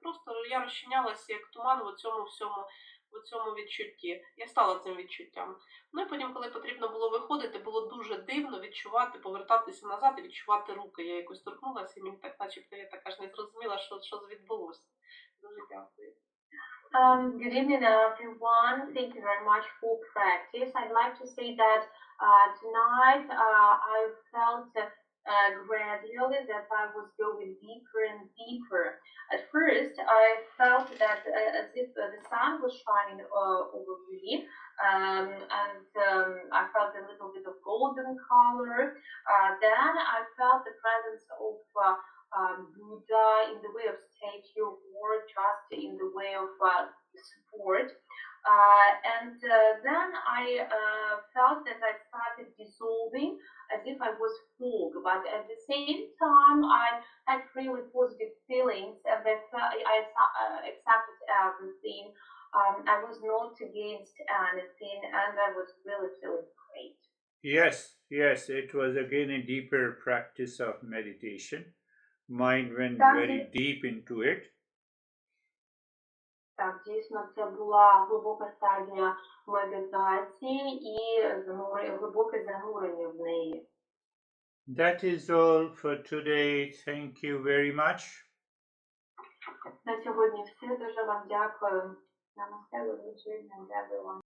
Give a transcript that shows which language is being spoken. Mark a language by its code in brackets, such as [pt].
[uk] Просто я розчинялася як туман в цьому відчутті. Я стала цим відчуттям. Ну і потім, коли потрібно було виходити, було дуже дивно відчувати, повертатися назад і відчувати руки. Я якось торкнулася, і мені так начебто я так аж не зрозуміла, що відбулося. Дуже дякую. [en] Good evening, everyone. Thank you very much for practice. I'd like to say that tonight I felt gradually that I was going deeper and deeper. At first, I felt that as if the sun was shining over me, and I felt a little bit of golden color. Then I felt the presence of Buddha in the way of statue or just in the way of support. And then I felt that I started dissolving as if I was fog, but at the same time I had really positive feelings and I accepted everything. I was not against anything and I was really feeling great. Yes, it was again a deeper practice of meditation. Mind went very deep into it. [uk] Так, дійсно, це була глибока стадія медитації і глибоке занурення в неї. [en] That is all for today. Thank you very much. [uk] На сьогодні все. Дуже вам дякую. [en] Namaste, everyone.